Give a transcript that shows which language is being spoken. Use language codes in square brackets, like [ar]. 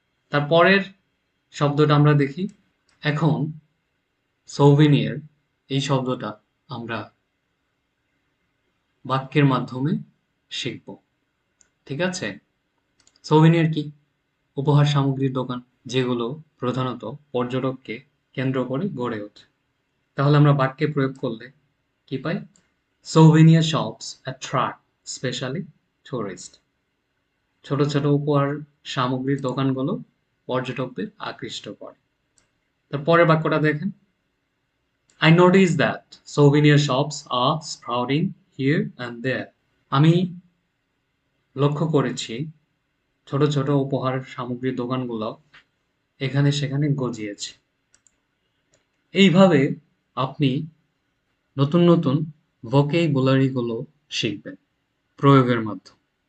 [bn] তারপরের শব্দটা আমরা দেখি। এখন সৌভিনিয়ার এই শব্দটা আমরা বাক্যের মাধ্যমে শিখব। ঠিক আছে? সৌভিনিয়ার কি? উপহার সামগ্রীর দোকান, যেগুলো প্রধানত পর্যটককে কেন্দ্র করে গড়ে ওঠে। তাহলে আমরা বাক্যে প্রয়োগ করলে কি পাই? [en] Souvenir shops attract specially tourist. [bn] ছোট ছোট উপহার সামগ্রীর দোকানগুলো পর্যটকদের আকৃষ্ট করে। তারপরের বাক্যটা দেখেন। [en] I noticed that souvenir shops are sprouting here and there. [bn] আমি লক্ষ্য করেছি ছোট ছোট উপহার সামগ্রীর দোকানগুলো এখানে সেখানে গজিয়েছে। এইভাবে আপনি নতুন নতুন vocabulary গুলো শিখবেন প্রয়োগের মাধ্যমে।